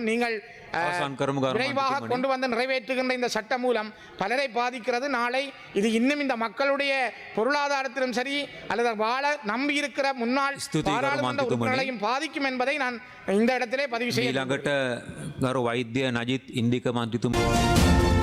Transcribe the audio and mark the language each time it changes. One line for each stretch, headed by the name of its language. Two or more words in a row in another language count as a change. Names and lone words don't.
Tamil: நீங்கள் விரைவாக கொண்டு வந்து நிறைவேற்றுகின்ற இந்த சட்டம் மூலம் பலரை பாதிக்கிறது. நாளை இது இன்னும் இந்த மக்களுடைய பொருளாதாரத்திலும் சரி அல்லது வாழ நம்பி இருக்கிற முன்னாள் பாராளுமன்ற உறுப்பினர்களையும் பாதிக்கும் என்பதை நான் இந்த இடத்திலே பதிவு செய்ய.
Sinhala: ඊළඟට ගරු වෛද්‍ය නජිත් ඉන්දික මන්ත්‍රීතුමා